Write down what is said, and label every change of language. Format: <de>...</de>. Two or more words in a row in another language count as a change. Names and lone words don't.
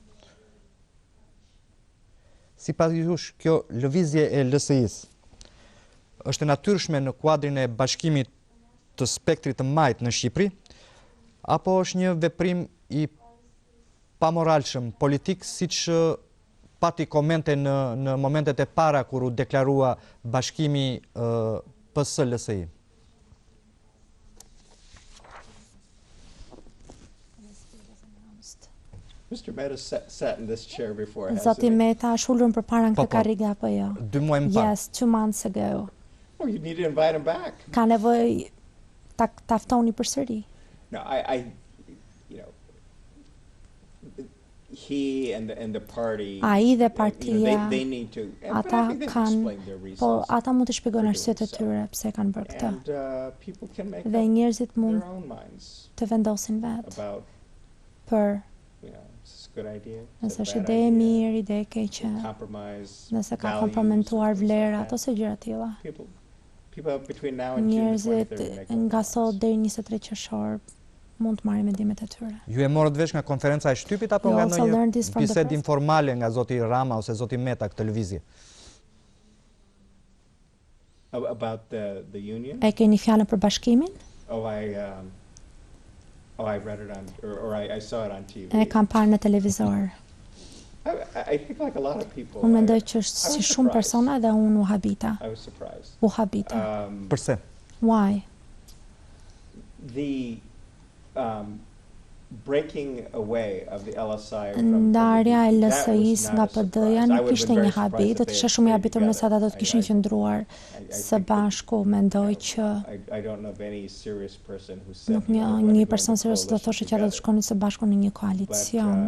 <sq>Sipas jush, kjo lëvizje e LSI-së është e natyrshme në kuadrin e bashkimit të spektrit të majt në Shqipëri, apo është një veprim I pamoralshëm politik, siç pati komente në momentet e para kur u deklarua bashkimi PS-LSI. Zoti Meta është ulur përpara në këtë karrige apo jo? 2 muaj më parë.</sq> <en>Yes, 2 months ago. You need to invite him back.</en> <sq>Ka nevojë ta ftoni përsëri.</sq> <en>No, he and the party,</en> <sq>ai dhe partia,</sq> <en>they need to,</en> <sq>ata kanë, po ata mund të shpjegojnë arsyet e tyre pse kanë bërë këtë. Dhe njerëzit mund të vendosin vetë për nëse është ide e mirë, ide e keqe, nëse ka komprometuar vlerat ose gjëra të tilla. Njerëzit nga sot deri 23 qershor mund të marrin mendimet e tyre. Ju e morët vesh nga konferenca e shtypit apo nga ndonjë bisedë informale nga zoti Rama ose zoti Meta këtë lëvizje? E keni fjalën për bashkimin?</sq> <en>I read it on, or I saw it on TV.</en> <sq>E kam parë në televizor.</sq> <en>I think like a lot of people.</en> <sq>Unë mendoj që është si shumë persona dhe unë u habita.</sq> <en>I was surprised.</en> <sq>U habita. Përse?</sq> <en>Why? The breaking away of the LSI</en> <sq>ndarja e LSI-së nga PD-ja nuk ishte një habit, do të isha shumë I habitur nëse ata do të kishin qëndruar së bashku. Mendoj që nuk një person serioz do thoshte që ata do të shkonin së bashku në një koalicion.</sq>